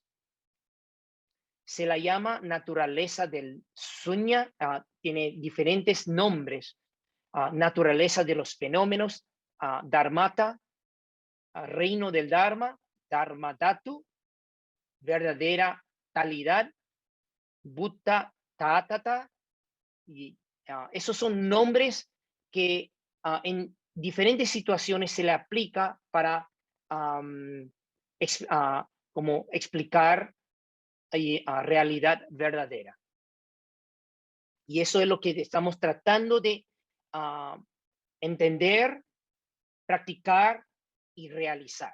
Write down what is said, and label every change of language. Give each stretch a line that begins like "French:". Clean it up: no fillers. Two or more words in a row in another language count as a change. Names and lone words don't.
Spanish: Se la llama naturaleza del suña, tiene diferentes nombres. Naturaleza de los fenómenos, dharmata, reino del dharma, dharmadhatu, verdadera talidad,
Sanskrit: Buddha tatata,
Spanish: y esos son nombres que en diferentes situaciones se le aplica para como explicar realidad verdadera. Y eso es lo que estamos tratando de entender, practicar y realizar.